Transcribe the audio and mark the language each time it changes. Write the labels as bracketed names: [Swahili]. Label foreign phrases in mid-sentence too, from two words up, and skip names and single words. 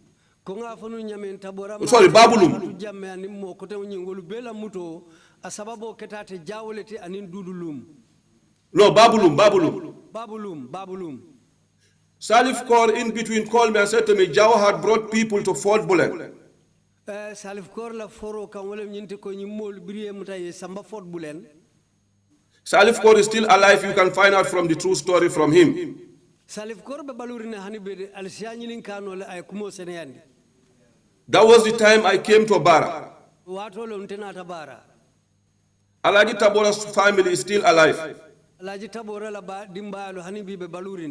[English] Sorry, Babulum. No, Babulum. Salif Kaur in between called me and said to me, Jallow had brought people to Fort Bulen. [Mandingo] Salif Kaur la foro kan wala nyinte ko nyimol briye mutaye samba Fort Bulen. [English] Salif Kaur is still alive. You can find out from the true story from him. [Mandingo] Salif Kaur be balurine hani be alsiani lin kano la ay kumo seneyandi. [English] That was the time I came to Bara. [Mandingo] Wato lo ntenata Bara. [English] Alaji Tabora's family is still alive. [Mandingo] Alaji Tabora la ba dimbalo hani be balurine.